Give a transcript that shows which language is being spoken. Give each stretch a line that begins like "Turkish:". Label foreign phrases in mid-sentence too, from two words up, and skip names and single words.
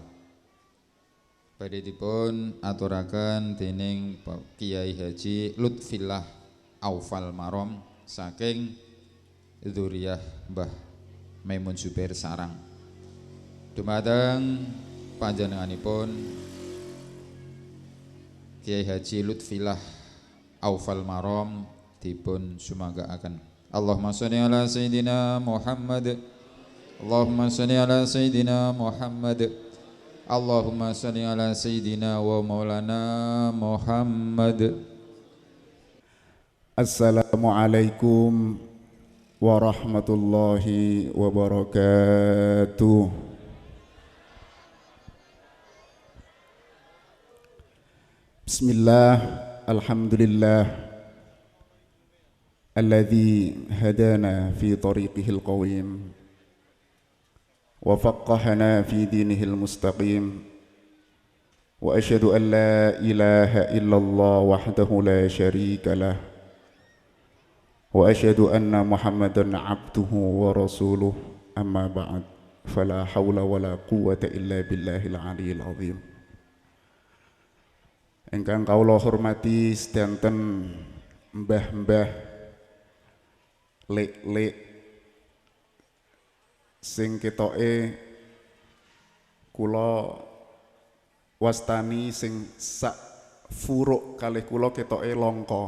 Javanese: Badhe dipun aturaken dening Kyai Haji Lutfillah Aufal Marom saking dzurriyyah Mbah Maimun Zubair Sarang. Dumateng panjenenganipun Kyai Haji Lutfillah Aufal Marom dipun sumanggaaken.
Arabic: اللهم صل على سيدنا محمد. اللهم صل على سيدنا محمد. اللهم صل على سيدنا ومولانا محمد. السلام عليكم ورحمة الله وبركاته. Bismillah, الحمد لله الذي هدانا في طريقه القويم وفقهنا في دينه المستقيم وأشهد أن لا إله إلا الله وحده لا شريك له وأشهد أن محمدا عبده ورسوله، أما بعد، فلا حول ولا قوة إلا بالله العلي العظيم.
Javanese: Ingkang kawula hormati sedanten mbah-mbah, lek-lek sing ketoke kula wastani sing sak furuk kalih kula ketoke langka.